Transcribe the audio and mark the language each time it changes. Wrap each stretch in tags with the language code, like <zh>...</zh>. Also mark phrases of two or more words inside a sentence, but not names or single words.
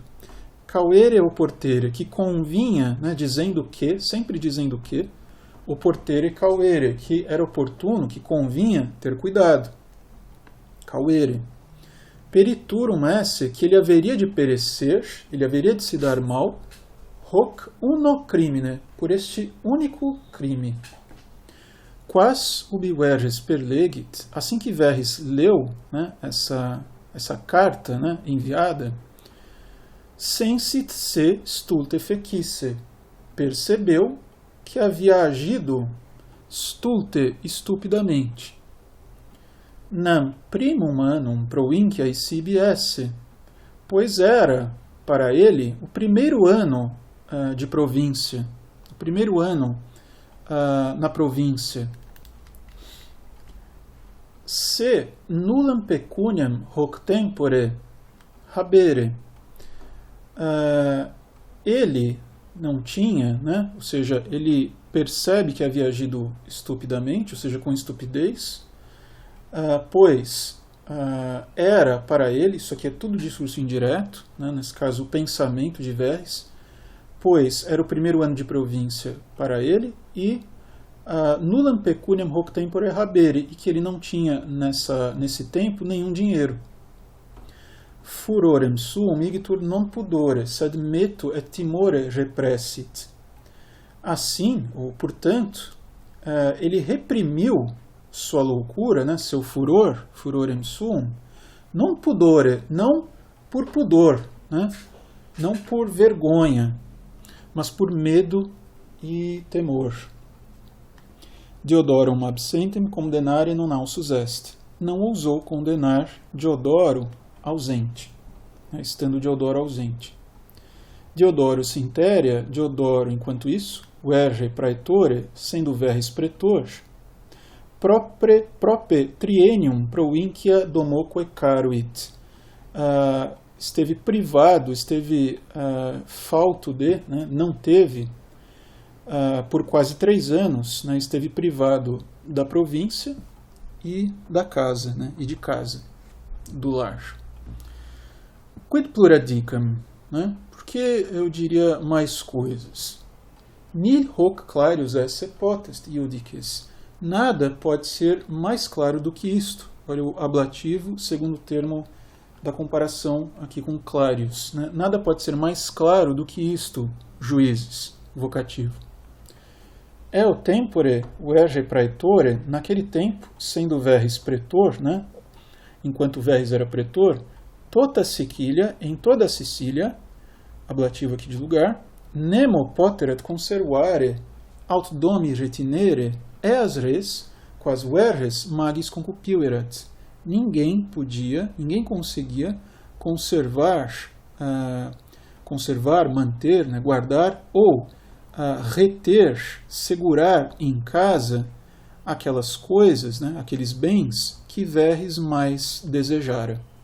<la>Cauere oportere,</la> <pt>que convinha, né, dizendo que, sempre dizendo que,</pt> <la>oportere cauere,</la> <pt>que era oportuno, que convinha ter cuidado.</pt> <la>Cauere. Periturum esse,</la> <pt>que ele haveria de perecer, ele haveria de se dar mal,</pt> <la>hoc uno crimine,</la> <pt>por este único crime.</pt> <la>Quas ubi Verres perlegit,</la> <pt>assim que Verres leu, né, essa carta, né, enviada,</pt> <la>sensit se stulte fecisse,</la> <pt>percebeu que havia agido stulte, estupidamente.</pt> <la>Nam primum annum provincia sibi esse,</la> <pt>pois era, para ele, o primeiro ano de província, o primeiro ano na província.</pt> <la>Se nullam pecuniam hoc tempore habere,</la> <pt>ele não tinha, né? Ou seja, ele percebe que havia agido estupidamente, ou seja, com estupidez, pois era para ele, isso aqui é tudo discurso indireto, né? Nesse caso o pensamento de Verres, pois era o primeiro ano de província para ele, e</pt> <la>nullam pecuniam hoc tempore habere,</la> <pt>e que ele não tinha nesse tempo nenhum dinheiro.</pt> <la>Furorem suum igitur non pudore, sed meto et timore repressit.</la> <pt>Assim, ou portanto, ele reprimiu sua loucura, né, seu furor,</pt> <la>furorem suum, non pudore,</la> <pt>não por pudor, né, não por vergonha, mas por medo e temor.</pt> <la>Diodorum absentem condenare non ausus est.</la> <pt>Não ousou condenar Diodoro ausente, né, estando Diodoro ausente.</pt> <la>Diodoro Sinteria, Diodoro,</la> <pt>enquanto isso,</pt> <la>Verre praetore,</la> <pt>sendo Verres pretor,</pt> <la>prope triennium provincia domoque caruit,</la> <pt>esteve privado, esteve falto de, né, não teve, por quase 3 anos, né, esteve privado da província e da casa, né, e de casa, do lar.</pt> <la>Quid plura dicam,</la> <pt>né? Por que eu diria mais coisas?</pt> <la>Nil hoc clarius esse potest iudices.</la> <pt>Nada pode ser mais claro do que isto. Olha o ablativo, segundo termo da comparação aqui com clarius, né? Nada pode ser mais claro do que isto, juízes, vocativo.</pt> <la>É o tempore, Verre praetore,</la> <pt>naquele tempo, sendo Verres pretor, né? Enquanto Verres era pretor,</pt> <la>tota Sicilia,</la> <pt>em toda a Sicília, ablativo aqui de lugar,</pt> <la>nemo poteret conservare aut domi retinere eas res, quas Verres magis concupiverat.</la> <pt>Ninguém conseguia conservar, manter, né, guardar ou reter, segurar em casa aquelas coisas, né, aqueles bens que Verres mais desejara.</pt>